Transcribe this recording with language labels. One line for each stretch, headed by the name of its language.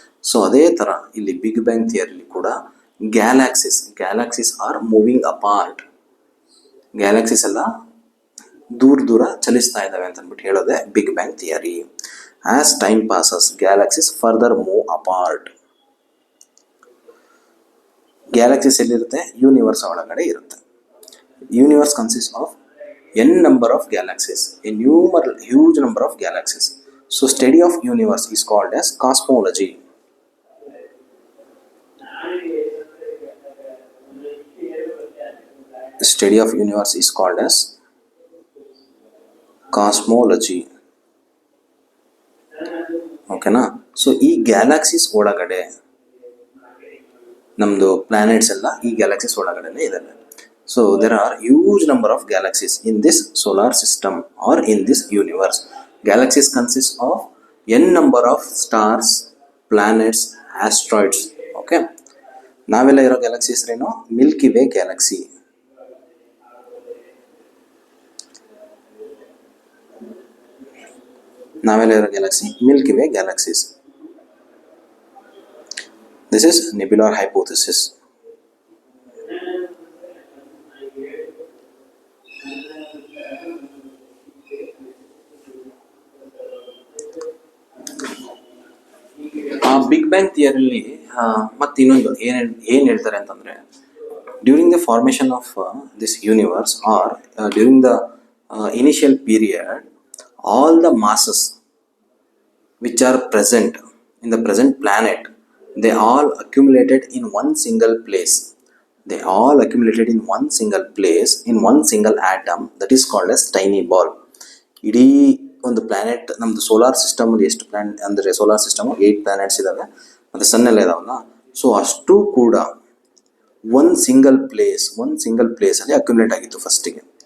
English: so
Kannada: ಅದೇ ಥರ ಇಲ್ಲಿ
English: Big bang ಥಿಯರಿಲಿ ಕೂಡ galaxies are moving apart.
Kannada: Galaxies ಎಲ್ಲ ದೂರ ಚಲಿಸ್ತಾ ಇದ್ದಾವೆ ಅಂತ ಅಂದ್ಬಿಟ್ಟು ಹೇಳೋದೆ big bang theory.
English: As time passes galaxies further move apart.
Kannada: Galaxies ಎಲ್ಲಿರುತ್ತೆ? ಯೂನಿವರ್ಸ್ ಒಳಗಡೆ ಇರುತ್ತೆ.
English: universe consists of n number of galaxies, a huge number of galaxies. So study of universe is called as cosmology. The study of universe is called as cosmology. ಓಕೆನಾ.
Kannada: So ಈ galaxies ಒಳಗಡೆ ನಮ್ಮದು planets ಎಲ್ಲ ಈ galaxies ಒಳಗಡೆ ಇದ್ದಾವೆ.
English: So there are huge number of galaxies in this solar system are in this universe. Galaxies consist of n number of stars, planets, asteroids.
Kannada: Okay, ನಾವೆಲ್ಲ ಇರೋ ಗ್ಯಾಲಕ್ಸೀಸ್ ಏನು? Milky way Galaxy. ನಾವೆಲ್ಲ ಇರೋ Galaxy Milky way galaxies.
English: This is nebular hypothesis. Big bang ಥಿಯರಿಲಿ
Kannada: ಮತ್ತೆ ಇನ್ನೊಂದು ಏನು ಹೇಳ್ತಾರೆ ಅಂತಂದರೆ,
English: During the formation of this universe or during the initial period, all the masses which are present in the present planet, they all accumulated in one single place. They all accumulated in one single place, in one single atom, that is called as tiny ball.
Kannada: ಇಡೀ ಒಂದು planet, ನಮ್ಮದು solar ಸಿಸ್ಟಮಲ್ಲಿ ಎಷ್ಟು planet ಅಂದರೆ, solar system 8 planets ಇದ್ದಾವೆ ಮತ್ತು ಸನ್ ಎಲ್ಲ ಇದಾವಲ್ಲ. So ಅಷ್ಟು ಕೂಡ ಒಂದು ಸಿಂಗಲ್ ಪ್ಲೇಸಲ್ಲಿ ಅಕ್ಯುಮುಲೇಟ್ ಆಗಿತ್ತು ಫಸ್ಟಿಗೆ.